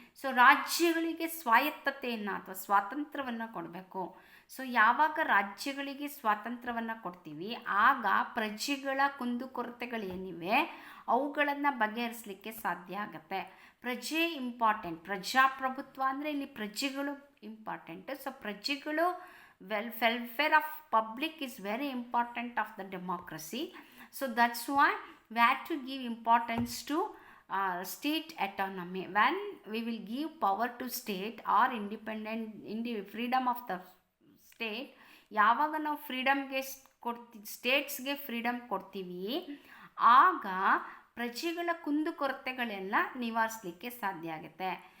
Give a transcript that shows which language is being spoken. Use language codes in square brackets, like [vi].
[kn] So ರಾಜ್ಯಗಳಿಗೆ ಸ್ವಾಯತ್ತತೆಯನ್ನು ಅಥವಾ ಸ್ವಾತಂತ್ರ್ಯವನ್ನು ಕೊಡಬೇಕು. ಸೊ ಯಾವಾಗ ರಾಜ್ಯಗಳಿಗೆ ಸ್ವಾತಂತ್ರ್ಯವನ್ನು ಕೊಡ್ತೀವಿ ಆಗ ಪ್ರಜೆಗಳ ಕುಂದುಕೊರತೆಗಳೇನಿವೆ ಅವುಗಳನ್ನು ಬಗೆಹರಿಸಲಿಕ್ಕೆ ಸಾಧ್ಯ ಆಗುತ್ತೆ. ಪ್ರಜೆ ಇಂಪಾರ್ಟೆಂಟ್. ಪ್ರಜಾಪ್ರಭುತ್ವ ಅಂದರೆ ಇಲ್ಲಿ ಪ್ರಜೆಗಳು ಇಂಪಾರ್ಟೆಂಟ್. [en] so [kn] ಪ್ರಜೆಗಳು [en] welfare of public is very important of the democracy. So that's why we have to give importance to state autonomy. When we will give power to state or freedom of the state, [kn] ಯಾವಾಗ ನಾವು ಫ್ರೀಡಮ್ಗೆ ಸ್ಟೇಟ್ಸ್ಗೆ freedom ಕೊಡ್ತೀವಿ ಆಗ ಪ್ರಜೆಗಳ ಕುಂದುಕೊರತೆಗಳೆಲ್ಲ ನಿವಾರಿಸಲಿಕ್ಕೆ ಸಾಧ್ಯ ಆಗುತ್ತೆ.